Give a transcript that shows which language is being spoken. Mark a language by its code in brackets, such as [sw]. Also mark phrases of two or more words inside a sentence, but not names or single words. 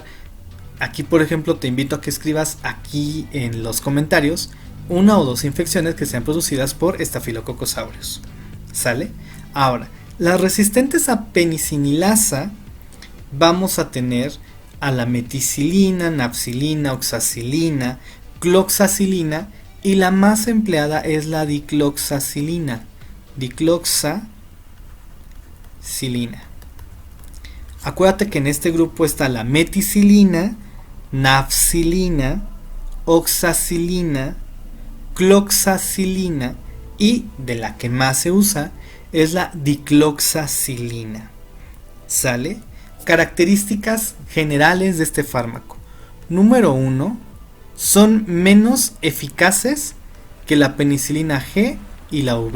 [es] Aquí, por ejemplo, te invito a que escribas aquí en los comentarios una o dos infecciones que sean producidas por Staphylococcus aureus, ¿sale? Ahora, las resistentes a penicinilasa vamos a tener a la meticilina, nafcilina, oxacilina, cloxacilina, y la más empleada es la dicloxacilina. Acuérdate que en este grupo está la meticilina, nafcilina, oxacilina, cloxacilina, y de la que más se usa es la dicloxacilina, ¿sale? Características generales de este fármaco. Número 1, son menos eficaces que la penicilina G y la UV.